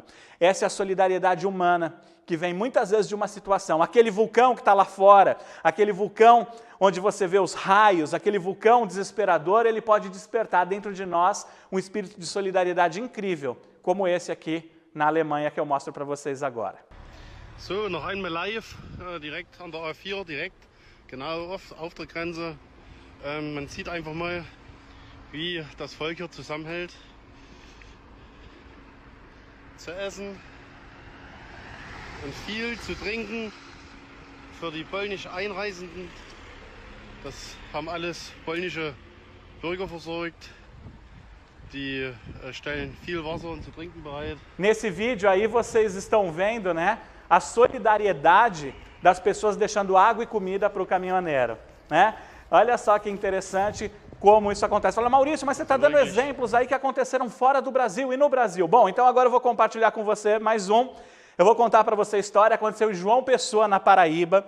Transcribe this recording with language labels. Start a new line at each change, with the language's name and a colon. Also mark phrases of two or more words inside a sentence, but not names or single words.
Portuguese: Essa é a solidariedade humana, que vem muitas vezes de uma situação. Aquele vulcão que está lá fora, aquele vulcão onde você vê os raios, aquele vulcão desesperador, ele pode despertar dentro de nós um espírito de solidariedade incrível, como esse aqui na Alemanha que eu mostro para vocês agora.
German: So, noch einmal live, direkt an der A4, direkt, genau auf der Grenze. Man sieht einfach mal, wie das Volk hier zusammenhält. Zu essen und viel zu trinken für die polnisch Einreisenden. Das haben alles polnische Bürger versorgt. Die stellen viel Wasser und zu trinken bereit.
Portuguese: Nesse vídeo aí vocês estão vendo, né, a solidariedade das pessoas deixando água e comida para o caminhoneiro, né? Olha só que interessante como isso acontece. Fala: Maurício, mas você está dando exemplos aí que aconteceram fora do Brasil e no Brasil. Bom, então agora eu vou compartilhar com você mais um. Eu vou contar para você a história, aconteceu em João Pessoa, na Paraíba.